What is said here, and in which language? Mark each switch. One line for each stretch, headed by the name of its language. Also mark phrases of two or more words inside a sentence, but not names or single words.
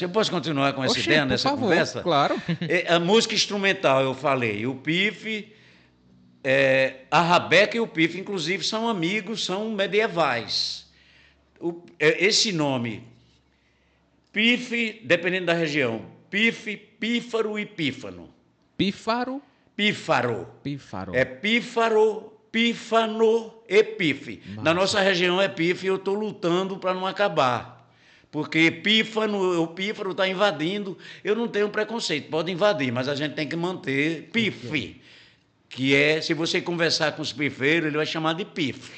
Portuguese: Eu posso continuar com essa ideia, nessa conversa? Claro. A música instrumental, eu falei, o pife, A rabeca e o pife, inclusive, são amigos, são medievais. Esse nome, pife, dependendo da região, pife, pífaro e pífano. Pífaro? Pífaro. Pífaro. É pífaro, pífano e pife. Massa. Na nossa região é pife e eu estou lutando para não acabar. Porque pífano, o pífaro está invadindo. Eu não tenho preconceito, pode invadir, mas a gente tem que manter pife. Que é, se você conversar com os pifeiros, ele vai chamar de pife.